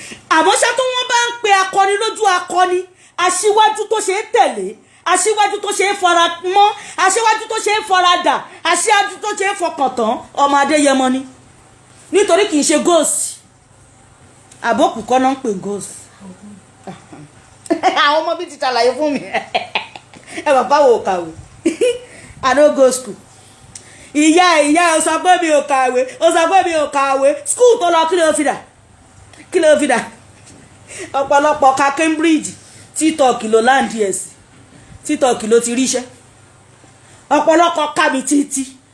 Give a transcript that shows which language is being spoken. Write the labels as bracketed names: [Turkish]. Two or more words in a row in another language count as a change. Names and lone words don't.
[Yoruba] Àmọ́ ṣá tó wọ́n bá ń pe akọni lójú akọni, aṣíwájú tó ṣe é tẹ̀lé, aṣíwájú tó ṣe é fara mọ́, aṣíwájú tó ṣe é fara dà, aṣíwájú tó ṣe é fọkàn tán, ọmọ Adéyẹmọ ni. Nítorí kì í ṣe ghost. Àbókù kọ́ náà ń pè ghost. Àwọn ọmọ bí ti ṣàlàyé fún mi. Ẹ bàbá wo kàwé. [Nigerian Pidgin] I no go school. [Yoruba] Ìyá, ìyá, ó sọ pé mi ò kàwé, ó sọ pé mi ò kàwé. School tó lọ, kí ló fi dà? Kí ló fi dà? Ọ̀pọ̀lọpọ̀ ka Cambridge, TikTok ló land ẹ̀ sí. TikTok ló ti ríṣẹ́. Ọ̀pọ̀lọpọ̀ ka mi títí.